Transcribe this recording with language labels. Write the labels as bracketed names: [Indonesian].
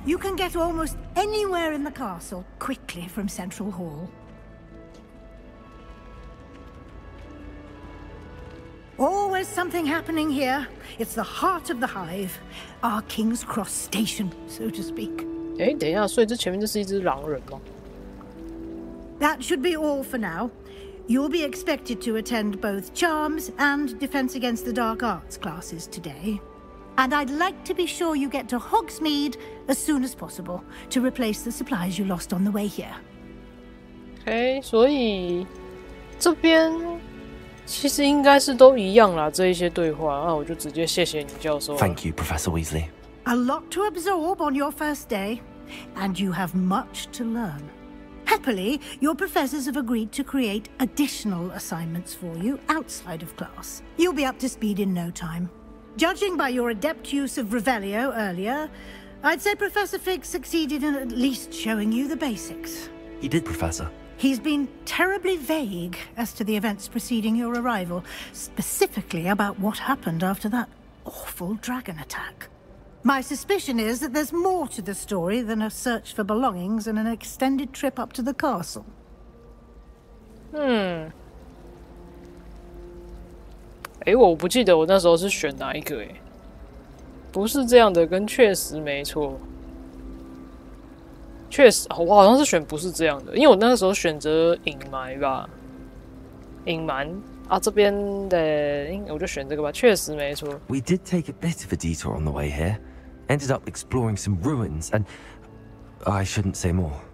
[English] You can get almost anywhere in the castle quickly from Central Hall. Always something happening here. It's the heart of the hive. Our King's Cross station, so to speak. [Chinese] 哎，等一下，所以这前面就是一只狼人吗？ [English] That should be all for now. You'll be expected to attend both Charms and Defense Against the Dark Arts classes today. And I'd like to be sure you get to Hogsmeade as soon as possible to replace the supplies you lost on the way here. [Chinese] OK， 所以这边其实应该是都一样啦，这一些对话，那我就直接谢谢你教授。 [English] Thank you, Professor Weasley. A lot to absorb on your first day, and you have much to learn. Happily, your professors have agreed to create additional assignments for you outside of class. You'll be up to speed in no time. Judging by your adept use of Revelio earlier, I'd say Professor Fig succeeded in at least showing you the basics. He did, Professor. He's been terribly vague as to the events preceding your arrival, specifically about what happened after that awful dragon attack. My suspicion is that there's more to the story than a search for belongings and an extended trip up to the castle. [Chinese] 我不记得我那时候是选哪一个不是这样的，跟确实没错。确实，我好像是选不是这样的，因为我那个时候选择隐瞒吧，隐瞒啊这边的，我就选这个吧，确实没错。 [English] We did take a bit of a detour on the way here. Ended up exploring some ruins, and I shouldn't say more.